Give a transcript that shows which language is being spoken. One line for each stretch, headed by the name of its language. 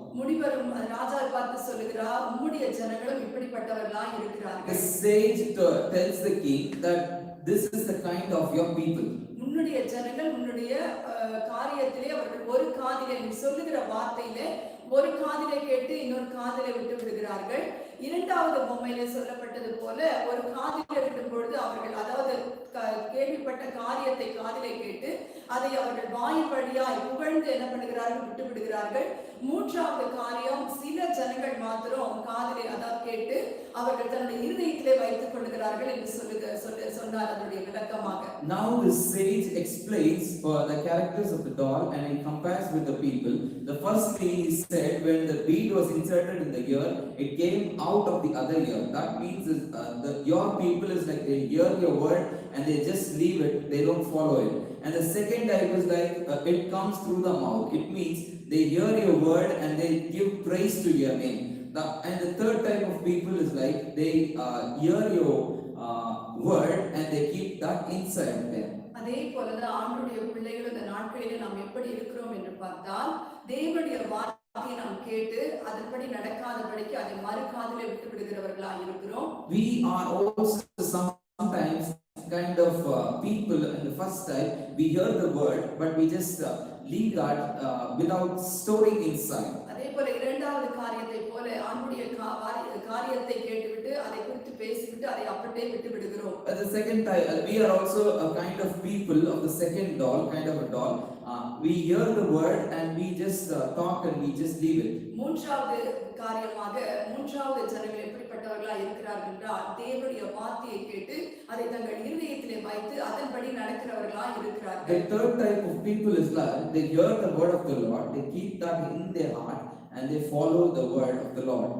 Tamil: முனிவரும் ராஜாவை பார்த்து சொல்லுகிறார், உம்முடைய ஜனங்களும் இப்படிப்பட்டவர்களாய் இருக்கிறார்கள்.
English: The sage tells the king that this is the kind of your people.
Tamil: உன்னுடைய ஜனங்கள் உன்னுடைய காரியத்திலே அவர்கள் ஒரு காதிலே நீ சொல்லுகிற வார்த்தையிலே ஒரு காதிலே கேட்டு இன்னொரு காதிலே விட்டு விடுகிறார்கள். இரண்டாவது பொம்மையிலே சொல்லப்பட்டது போல ஒரு காதிலே விடும் பொழுது அவர்கள் அதாவது கேள்விப்பட்ட காரியத்தை காதிலே கேட்டு அதை அவர்கள் வாய் வழியாய் புகழ்ந்து என்ன பண்ணுகிறார்கள், விட்டு விடுகிறார்கள். மூன்றாவது காரியம் சில ஜனங்கள் மாத்திரம் காதிலே அதாவது கேட்டு அவர்கள் தன்னுடைய இருதயத்திலே வைத்துக் கொள்கிறார்கள் என்று சொன்னார் அதனுடைய விளக்கமாக.
English: Now the sage explains the characters of the doll and he compares with the people. The first thing he said, when the bead was inserted in the ear, it came out of the other ear. That means your people is like they hear your word and they just leave it, they don't follow it. And the second type is like it comes through the mouth. It means they hear your word and they give praise to your name. And the third type of people is like they hear your word and they keep that inside them.
Tamil: அதே போலதான் ஆண்டுடைய பிள்ளைகள் இந்த நாட்களிலே நாம் எப்படி இருக்கிறோம் என்று பார்த்தால் தேவனுடைய வார்த்தையை நாம் கேட்டு அதன்படி நடக்காதபடிக்கு அதை மறுகாதிலே விட்டு விடுகிறவர்களாக இருக்கிறோம்.
English: We are also sometimes kind of people in the first time we hear the word but we just leave that without storing inside.
Tamil: அதே போல இரண்டாவது காரியத்தை போல ஆண்டுடைய காரியத்தை கேட்டுவிட்டு அதை குறித்து பேசிவிட்டு அதை அப்படியே விட்டு விடுகிறோம்.
English: At the second time we are also a kind of people of the second doll, kind of a doll. We hear the word and we just talk and we just leave it.
Tamil: மூன்றாவது காரியமாக மூன்றாவது ஜனங்கள் எப்படிப்பட்டவர்களாக இருக்கிறார்கள் என்றால் தேவனுடைய வார்த்தையை கேட்டு அதை தங்கள் இருதயத்திலே வைத்து அதன்படி நடக்கிறவர்களாக இருக்கிறார்கள்.
English: The third type of people is like they hear the word of the Lord, they keep that in their heart and they follow the word of the Lord.